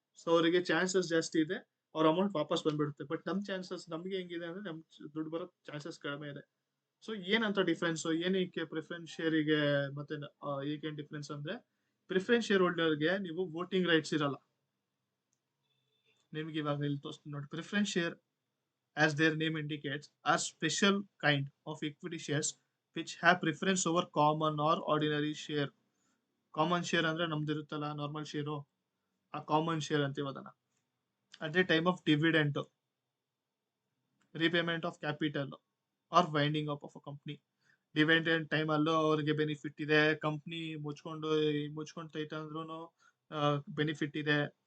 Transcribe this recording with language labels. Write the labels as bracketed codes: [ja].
[kn] So ಅವರಿಗೆ chances ಜಾಸ್ತಿ ಇದೆ, ಅವ್ರ ಅಮೌಂಟ್ ವಾಪಸ್ ಬಂದ್ಬಿಡುತ್ತೆ. ಬಟ್ ನಮ್ಗೆ ಹೆಂಗಿದೆ ಅಂದ್ರೆ ನಮ್ ದುಡ್ಡು ಬರೋ ಚಾನ್ಸಸ್ ಕಡಿಮೆ ಇದೆ. ಸೊ ಏನಂತ ಡಿಫ್ರೆನ್ಸ್, ಏನಕ್ಕೆ ಪ್ರಿಫರೆನ್ಸ್ ಶೇರಿಗೆ ಮತ್ತೆ ಈಗೇನ್ ಡಿಫ್ರೆನ್ಸ್ ಅಂದ್ರೆ, ಪ್ರಿಫರೆನ್ಸ್ ಶೇರ್ ಹೋಲ್ಡರ್ಗೆ ನೀವು ವೋಟಿಂಗ್ ರೈಟ್ಸ್ ಇರಲ್ಲ. ನಿಮ್ಗೆ ಇವಾಗ ಇಲ್ಲಿ ತೋರಿಸ್ತೀನಿ ನೋಡಿ. [en] Preference share, as their name indicates, are special kind of equity shares which have preference over common or ordinary share. [kn] Common share ಅಂದ್ರೆ ನಮ್ದಿರುತ್ತಲ್ಲ ನಾರ್ಮಲ್ ಶೇರು, ಆ ಕಾಮನ್ ಶೇರ್ ಅಂತೀವಿ ಅದನ್ನ. [en] At the time of dividend, repayment of capital or winding up of a company. [kn] Dividend time ಅಲ್ಲೂ ಅವ್ರಿಗೆ benefit ಇದೆ. Company ಮುಚ್ಕೊಂತೈತೆ ಅಂದ್ರೂ benefit ಇದೆ.